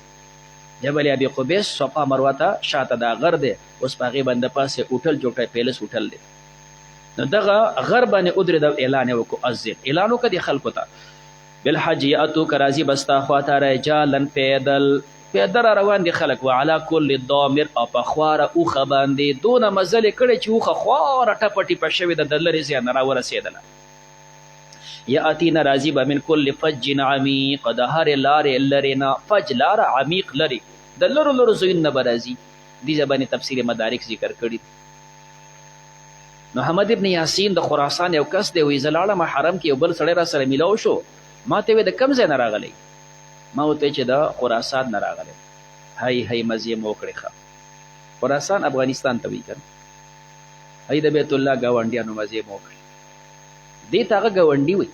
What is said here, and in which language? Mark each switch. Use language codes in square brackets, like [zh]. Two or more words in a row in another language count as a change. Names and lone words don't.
[ps] جبل ابي قبیس صفا مروه ته شاته دا غر دی اوس په هغې باندې پاسې هوټل جوړ کړی پیلس هوټل دی نو دغه غر باندې ودرېدو اعلان یې وکړو اذن اعلان وکړه دې خلکو ته [ar] بالحج یاتوک [ps] راځي به ستا خواته رجالا پیدل را روان دي خلک [ar] وعلى كل ضامر [ps] او په خواره اوښه باندې دونه مزلې کړې چې اوښه خواره ټپه ټیپه شوې ده د لرې ځای نه راورسېدله. یاتینا راځي به [ar] من کل فج عمیق [ps] د هرې لارې لرې نه فج لاره عمیق لرې د لرو لرو ځایونو نه به راځي. دې ځای باندې تفسیر مدارک ذکر کړي. نو حمد ابن یاسین د خراسان یو کس دی وایي زه لاړم حرم کې یو بل سړی را سره میلاو شو ما ته وایي د کوم ځای نه راغلی ما ورته چې د خراسان نه راغلی هی هی مزې مو وکړې ښه خراسان افغانستان ته وایي که نه هی د بیت الله ګاونډیانو مزې مو وکړې دې ته هغه ګاونډي وایي.